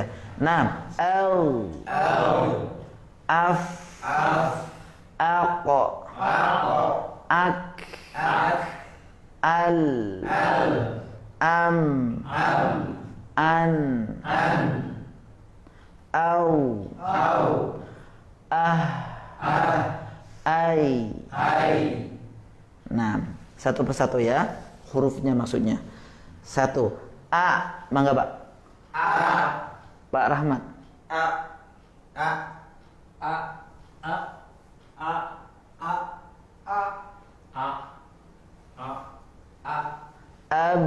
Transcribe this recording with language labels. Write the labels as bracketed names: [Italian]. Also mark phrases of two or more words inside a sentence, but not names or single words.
[Indonesian] Nah, af, aqo, ak, al, am, an, au, ai. Nah, satu persatu ya, hurufnya maksudnya. Satu, A, mangga Pak. Pak Rahmat. Ab.